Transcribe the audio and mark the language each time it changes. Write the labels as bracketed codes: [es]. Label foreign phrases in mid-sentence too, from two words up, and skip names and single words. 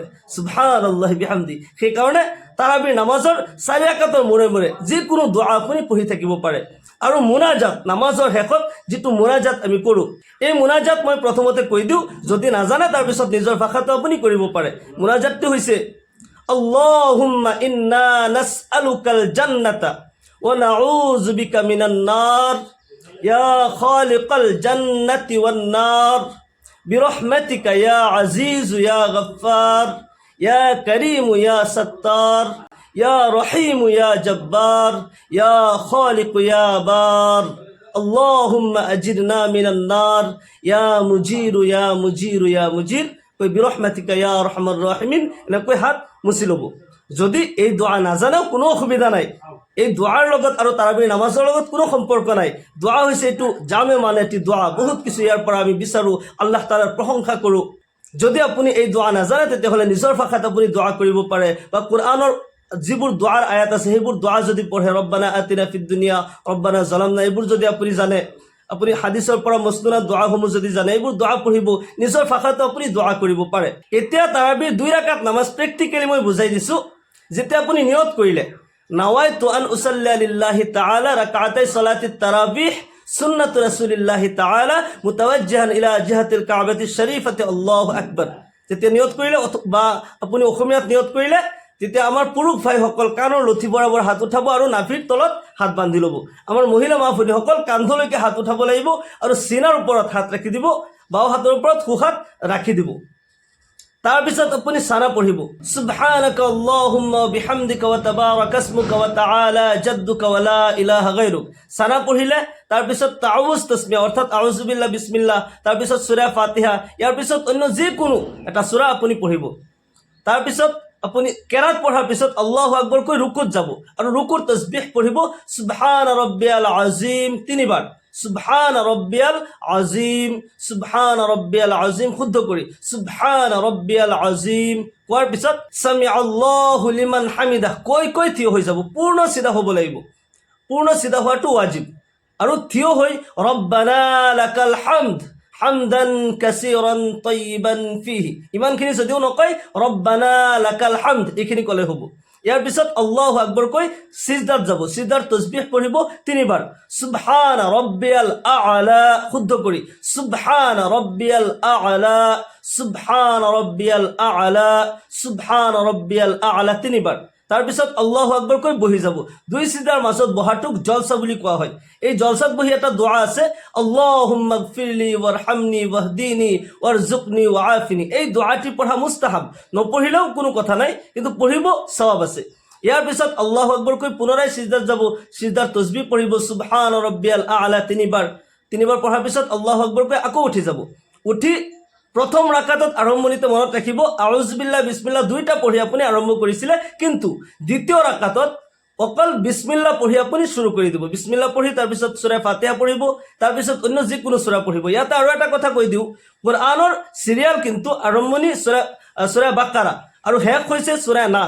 [ar] سبحان الله بحمده. [as] সেইকাৰণে তাৰাবিৰ নামাজৰ 4 ৰাকাতৰ মূৰে মূৰে যিকোনো দোৱা আপুনি পঢ়ি থাকিব পাৰে। আৰু মুনাজাত, নামাজৰ শেষত যিটো মুনাজাত আমি কৰোঁ, এই মুনাজাত মই প্ৰথমতে কৈ দিওঁ, যদি নাজানে তাৰপিছত নিজৰ ভাষাটো আপুনি কৰিব পাৰে। মুনাজাতটো হৈছে [ar] اللهم إنا نسألك الجنة ونعوذ بك من النار يا خالق الجنة والنار برحمتك يا عزيز يا غفار يا كريم يا ستار يا رحيم يا جبار يا خالق يا بار اللهم أجرنا من النار يا مجير يا مجير يا مجير কই برحمتك يا أرحم الراحمين [as] এনেকৈ হাত মুচি ল'ব। যদি এই দোয়া নাজানেও কোনো অসুবিধা নাই, এই দোয়াৰ লগত আৰু তাৰাবিৰ নামাজৰ লগত কোনো সম্পৰ্ক নাই। দোয়া হৈছে এইটো জামে মানে এটি দোয়া, বহুত কিছু ইয়াৰ পৰা আমি বিচাৰোঁ, আল্লাহ তাআলাৰ প্ৰশংসা কৰোঁ। যদি আপুনি এই দোয়া নাজানে তেতিয়াহ'লে নিজৰ ভাষাত আপুনি দোয়া কৰিব পাৰে, বা কোৰআনৰ যিবোৰ দোৱাৰ আয়াত আছে সেইবোৰ দোয়া যদি পঢ়ে, [ar] ربنا آتنا في الدنيا ربنا ظلمنا, [as] এইবোৰ যদি আপুনি জানে, আপুনি হাদিছৰ পৰা মছনুনা দোৱাসমূহ যদি জানে, এইবোৰ দোৱা পঢ়িব, নিজৰ ভাষাতো আপুনি দোয়া কৰিব পাৰে। এতিয়া তাৰাবিৰ 2 ৰাকাত নামাজ প্ৰেক্টিকেলি মই বুজাই দিছোঁ। যেতিয়া আপুনি নিয়ত কৰিলে [ar] نويت أن أصلي لله تعالى ركعتي صلاة التراويح سنة رسول الله تعالى متوجها إلى جهة الكعبة الشريفة الله أكبر, [as] যেতিয়া নিয়ত কৰিলে বা আপুনি অসমীয়াত নিয়ত কৰিলে, তেতিয়া আমাৰ পুৰুষ ভাইসকল কাণৰ লঠি বৰাবৰ হাত উঠাব আৰু নাভিৰ তলত হাত বান্ধি ল'ব। আমাৰ মহিলা মা ভনীসকল কান্ধলৈকে হাত উঠাব লাগিব আৰু চিনাৰ ওপৰত হাত ৰাখি দিব, বাও হাতৰ ওপৰত সোঁহাত ৰাখি দিব। তাৰপিছত আপুনি সানা পঢ়িব, [ar] سبحانك اللهم وبحمدك وتبارك اسمك وتعالى جدك ولا إله غيرك. [as] সানা পঢ়িলে তাৰপিছত তাউজ তাসমিয়া অৰ্থাৎ [ar] أعوذ بالله بسم الله, [as] তাৰপিছত সূৰা ফাতিহা, ইয়াৰ পিছত অন্য যিকোনো এটা সূৰা আপুনি পঢ়িব। তাৰপিছত আপুনি কেৰাত পঢ়াৰ পিছত [ar] الله أكبر [as] কৈ ৰুকুত যাব আৰু ৰুকুৰ তাসবিহ পঢ়িব, [ar] سبحان ربي العظيم [as] 3 বাৰ, [ar] سبحان ربي العظيم, سبحان ربي العظيم [as] শুদ্ধ কৰি [ar] سبحان ربي العظيم [as] কোৱাৰ পিছত [ar] سمع الله لمن حمده [as] কৈ থিয় হৈ যাব, পূৰ্ণ চিধা হ'ব লাগিব, পূৰ্ণ চিধা হোৱাটো ৱাজিব। আৰু থিয় হৈ [ar] ربنا لك الحمد حمدا كثيرا طيبا فيه, [as] ইমানখিনি যদিও নকয় [ar] ربنا لك الحمد [as] এইখিনি ক'লে হ'ব। ইয়াৰ পিছত [ar] الله أكبر [as] কৈ সিজদাত যাব, সিজদাৰ তাসবিহ পঢ়িব 3 বাৰ, [ar] سبحان ربي الأعلى [as] শুদ্ধ কৰি [ar] سبحان ربي الأعلى, سبحان ربي الأعلى, سبحان ربي الأعلى [as] 3 বাৰ। তাৰপিছত [ar] الله أكبر [as] কৈ বহি যাব। 2 সিজদাৰ মাজত বহাটোক জলসা বুলি কোৱা হয়। এই জলসাত বহি এটা দোয়া আছে, [ar] اللهم اغفر لي وارحمني واهدني وارزقني وعافني. [as] এই দোয়াটি পঢ়া মুস্তাহাব, নপঢ়িলেও কোনো কথা নাই, কিন্তু পঢ়িব সওয়াব আছে। ইয়াৰ পিছত [ar] الله أكبر [as] কৈ পুনৰাই সিজদাত যাব, সিজদাৰ তাসবিহ পঢ়িব [ar] سبحان ربي الأعلى [as] 3 বাৰ। 3 বাৰ পঢ়াৰ পিছত [ar] الله أكبر [as] কৈ আকৌ উঠি যাব। উঠি প্ৰথম ৰাকাতত আৰম্ভণিতে মনত ৰাখিব [ar] أعوذ بالله بسم الله [as] 2টা পঢ়ি আপুনি আৰম্ভ কৰিছিলে, কিন্তু দ্বিতীয় ৰাকাতত অকল বিসমিল্লাহ পঢ়ি আপুনি শুরু কৰি দিব। বিসমিল্লাহ পঢ়ি তাৰপিছত সূৰা ফাতিহা পঢ়িব, তাৰপিছত অন্য যিকোনো সূৰা পঢ়িব। ইয়াতে আৰু এটা কথা কৈ দিওঁ, কোৰআনৰ সিৰিয়াল কিন্তু আৰম্ভণি সূৰা বাকাৰা আৰু শেষ হৈছে সূৰা নাস।